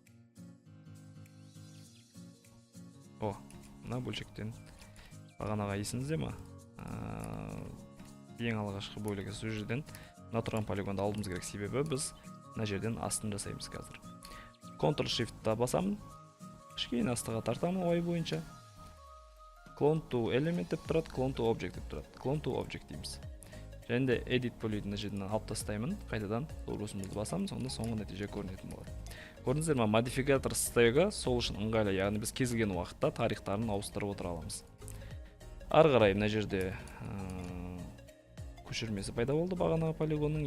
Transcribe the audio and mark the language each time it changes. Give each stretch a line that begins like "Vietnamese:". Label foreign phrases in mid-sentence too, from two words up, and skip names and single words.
Kazakh: О, мына бөлшектен бағанаға есіңізде ме? Ең алғашқы бөлігі сол жерден мына тұрған полигонды алдымыз керек, себебі біз мына жерден астын жасаймыз қазір. Ctrl Shift-та басамын. Кішкене астыға тартамын ой бойынша. Clone to Element деп тұрады, Clone to Object деп тұрады. Clone to Object дейміз. Және де Edit Poly'ді мына жерден алып тастаймын. Қайтадан Turbo Smooth'ды басамын, сонда соңғы нәтиже көрінетін болады. Көрдіңіздер ме, модификатор стегі сол үшін ыңғайлы, яғни біз кез келген уақытта тарихтарын ауыстырып отыра аламыз. Ары қарай мына жерде көшірмесі пайда болды бағанағы полигонның.